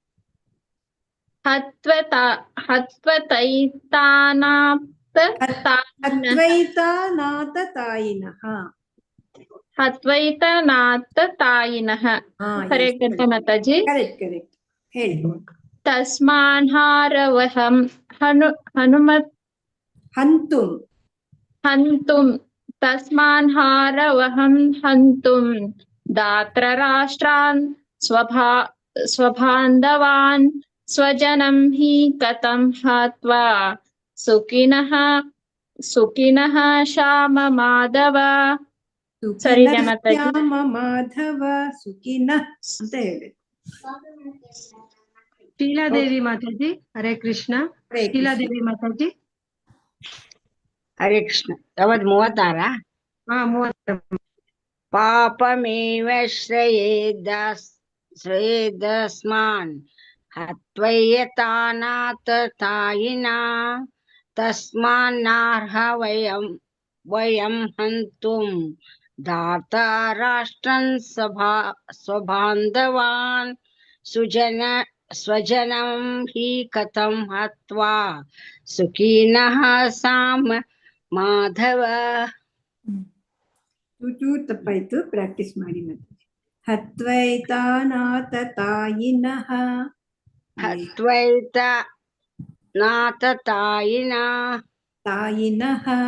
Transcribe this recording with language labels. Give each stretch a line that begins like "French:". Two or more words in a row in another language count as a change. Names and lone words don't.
Sanskrit: ಹತ್ವೈತನಾತತಾಯಿನಃ.
Kannada: ಕರೆಕ್ಟ್ ಮಾತಾಜಿ? ಕರೆಕ್ಟ್ ಹೇಳಿ.
Sanskrit: ತಸ್ಮಾನ್ಹಾರವಹಂ ಹಂತುಂ ತಸ್ಮಾನ್ಹಾರವಹಂ ಹಂತುಂ ದಾತ್ರರಾಷ್ಟ್ರಾನ್ ಸ್ವಬಾಂಧವಾನ್ ಸ್ವಜನಂ ಹಿ ಕಥಂ ಹತ್ವಾ ಸುಖಿನಃ ಶ್ಯಾಮ ಮಾಧವ.
Kannada: ಸರಿ ಮಾತಾಜಿ.
Sanskrit: ಶ್ಯಾಮ ಮಾಧವ ಸುಖಿನಃ
Kannada: ಅಂತ ಹೇಳಬೇಕು. ಶೀಲಾದೇವಿ ಮಾತಾಜಿ
Sanskrit: ಹರೇ ಕೃಷ್ಣ.
Kannada: ಶೀಲಾದೇವಿ ಮಾತಾಜಿ
Sanskrit: ಹರೇ ಕೃಷ್ಣ.
Kannada: ಯಾವತ್ 36? 36.
Sanskrit: ಪಾಪಮೇವ ಶ್ರೇಯೇದಸ್ಮಾನ್ ಹತ್ವೈತಾನಾತತಾಯಿನಾ ತಸ್ಮಾನ್ನರ್ಹ ವಯಂ ಹಂತುಂ ಧಾರ್ತರಾಷ್ಟ್ರನ್ ಸ್ವಬಾಂಧವಾನ್ ಸ್ವಜನಂ ಹಿ ಕಥಂ ಹತ್ವಾ ಸುಖಿನಃ ಸ್ಯಾಮ ಮಾಧವ.
Kannada: ಚೂರು ತಪ್ಪಾಯ್ತು, ಪ್ರಾಕ್ಟೀಸ್ ಮಾಡಿ ಮತ್ತೆ.
Sanskrit: ಹತ್ವೈತಾನಾತತಾಯಿನಃ. ತಾಯಿನಃ.